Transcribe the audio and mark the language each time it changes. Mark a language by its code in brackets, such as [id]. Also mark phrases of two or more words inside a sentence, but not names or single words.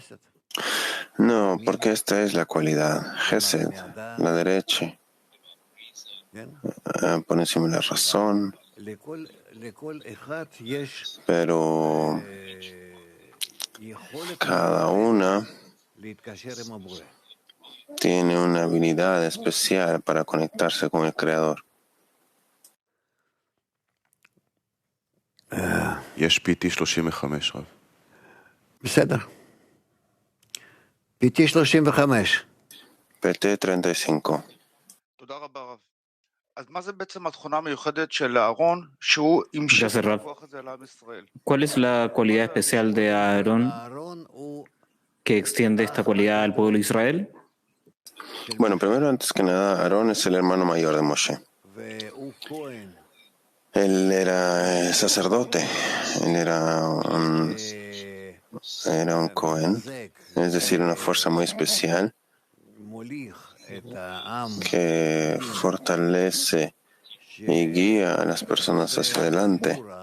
[es] no, porque esta es la cualidad, Gesed, la derecha, por encima de la razón, pero cada una tiene una habilidad especial para conectarse con el Creador. [he] יש PT 35, רב. בסדר. PT 35. PT 35. תודה רבה רב. אז מה זה בעצם התכונה המיוחדת של אהרון שהוא המשיך [es] Gracias, [he] את Rab. הכוח הזה לעם ישראל? [es] ¿Cuál es la cualidad especial de Aarón que extiende esta cualidad al pueblo de Israel? Bueno, primero, antes que nada, Aarón es el hermano mayor de Moshe. Él era sacerdote, él era un Cohen, es decir, una fuerza muy especial que fortalece y guía a las personas hacia adelante.